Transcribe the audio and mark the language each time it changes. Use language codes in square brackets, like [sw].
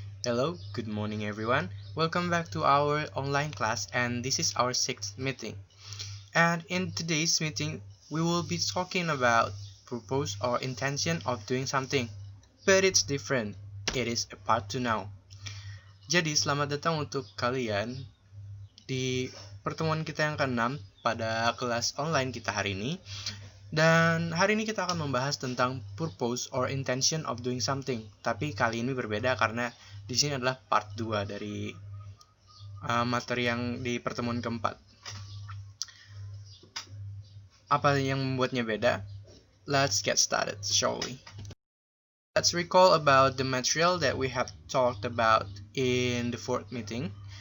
[en] Hello, good morning everyone. Welcome back to our online class, and this is our sixth meeting. And in today's meeting, we will be talking about purpose or intention of doing something. But it's different. It is a part to now. [id] Jadi selamat datang untuk kalian di pertemuan kita yang ke-6 pada kelas online kita hari ini. Dan hari ini kita akan membahas tentang [en] purpose or intention of doing something. [id] Tapi kali ini berbeda karena di sini adalah part 2 dari materi yang di pertemuan keempat. Apa yang membuatnya beda? [en] Let's get started, shall we? Let's recall about the material that we have talked about in the fourth meeting.